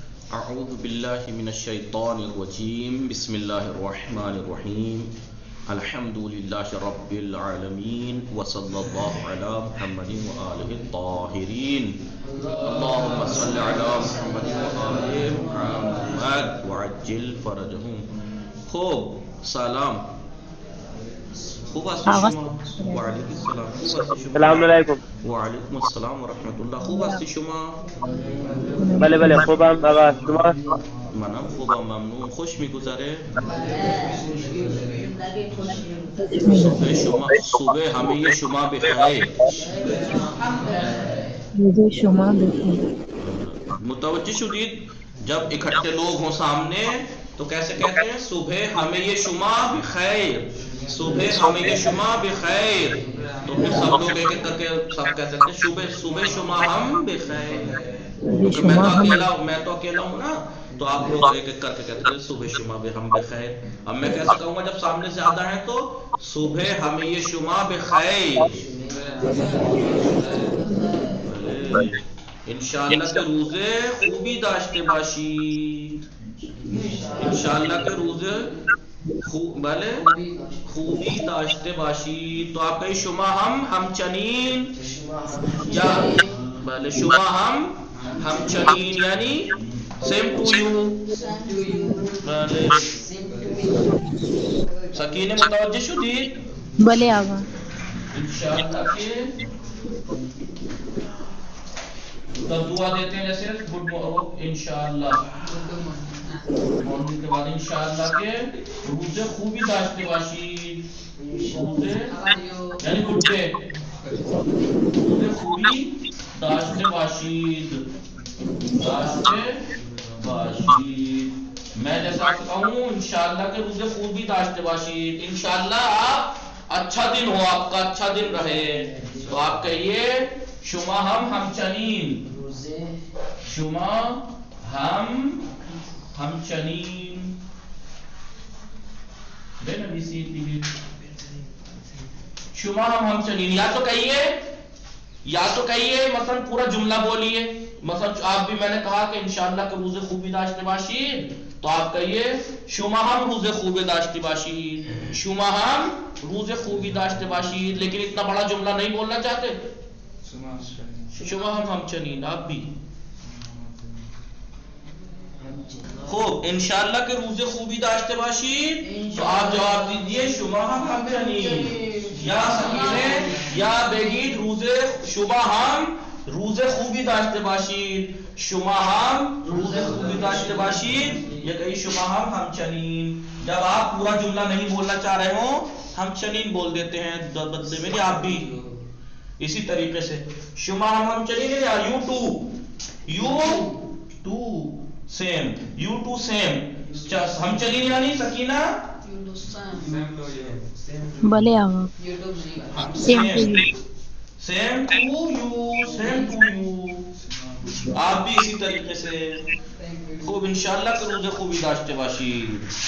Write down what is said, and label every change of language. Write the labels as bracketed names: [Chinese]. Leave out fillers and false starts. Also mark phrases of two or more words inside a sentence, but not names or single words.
[Arabic] اعوذ باللہ من الشیطان الرجیم بسم اللہ الرحمن الرحیم الحمد للہ رب العالمین وصلی اللہ علی محمد وآلہ الطاہرین اللہم صل علی محمد وآلہ محمد وعجل فرجہم. [Persian] خوب سلام خوب هستی شما؟ [Arabic] وعلیکم السلام. [Persian] خوب هستی شما؟ [Arabic] السلام علیکم. وعلیکم السلام ورحمت اللہ. [Persian] خوب هستی شما؟ بله بله خوبم آقا. شما؟ منم خوبم ممنون. خوش میگذره؟ صبح همه شما بخیر. شما بخیر. متوجہ شدید [Urdu] جب اکٹھے لوگ ہوں سامنے تو کیسے کہتے ہیں؟ [Persian] صبح ہمیں شما بخیر، صبح ہمیں شما بخیر. [Urdu] تو پھر سب لوگ ایک ایک کر کے سب کہہ سکتے ہیں [Persian] صبح شما ہم بخیر. [Urdu] کیونکہ میں تو اکیلا ہوں نا، تو آپ لوگ ایک ایک کر کے کہتے ہیں [Persian] صبح شما ہم بخیر. [Urdu] اب میں کیسے کہوں گا جب سامنے زیادہ ہیں تو [Persian] صبح ہمیں شما بخیر. انشاءاللہ کے روزے خوبی داشته باشید. انشاءاللہ کے روزے بله خوبی داشته باشید. [Urdu] تو آپ کہیں [Persian] شما ہم همچنین یا بله شما ہم همچنین [Urdu] یعنی [English] same to you. [Persian] بله سکینه متوجه شدید؟ بله آقا. انشاءاللہ کے [Urdu] تو دعا دیتے ہیں جیسے [English] good morning [Urdu] انشاءاللہ، مارننگ کے بعد [Persian] انشاءاللہ کے روزے خوبی داشته باشید. روزے یعنی [English] good day, [Persian] روزے خوبی داشته باشید، داشته باشید. [Urdu] میں جیسا کہوں [Persian] انشاءاللہ کے روزے خوبی داشته باشید. [Urdu] انشاءاللہ آپ اچھا دن ہو، آپ کا اچھا دن رہے. تو آپ کہیے [Persian] شما ہم همچنین، شما ہم همچنین. بنویسید دیگه شما ہم همچنین. [Urdu] یا تو کہیے مثلا پورا جملہ بولیے. مثلا آپ بھی میں نے کہا کہ [Persian] انشاءاللہ کے روزے خوبی داشته باشید، [Urdu] تو آپ کہیے [Persian] شما ہم روزے خوبی داشته باشید، شما ہم روزے خوبی داشته باشید. [Urdu] لیکن اتنا بڑا جملہ نہیں بولنا چاہتے. [Persian] شما ہم همچنین. [Urdu] آپ بھی [Persian] خوب انشاءاللہ کے روزے خوبی داشته باشید. [Urdu] تو آپ جواب دیجئے [Persian] شما ہم همچنین. یا سکینه یا بگید روزے شما ہم روزے خوبی داشته باشید، شما ہم روزے خوبی داشته باشید، [Urdu] یا کہیں [Persian] شما ہم همچنین. [Urdu] جب آپ پورا جملہ نہیں بولنا چاہ رہے ہوں همچنین بول دیتے ہیں بدلے میں. آپ بھی اسی طریقے سے [Persian] شما ہم همچنین [Urdu] یا [English] you too same، you too same. [Persian] همچنین یعنی سکینہ بله آقا. [English] same to you. [Urdu] آپ بھی اسی طریقے سے [Persian] خوب انشاءاللہ کے روزے خوبی داشته باشید.